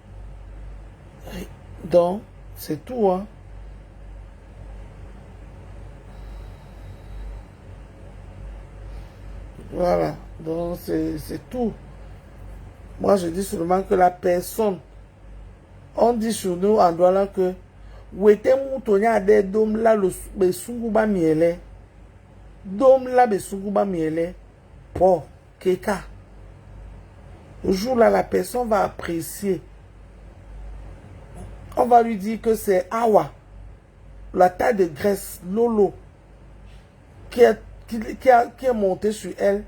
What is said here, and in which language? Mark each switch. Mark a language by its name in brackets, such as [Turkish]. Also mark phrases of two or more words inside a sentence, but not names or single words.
[French] Donc, c'est tout. Hein. Voilà. Donc, c'est tout. Moi, je dis seulement que la personne, on dit sur nous en Douala que [Duala] Wete Moutonia de dom la le sunguba miele. Dom la be sunguba miele. [French] Pour Keka. Le jour là, la personne va apprécier. On va lui dire que c'est Awa, la taille de graisse, Lolo, qui est montée sur elle.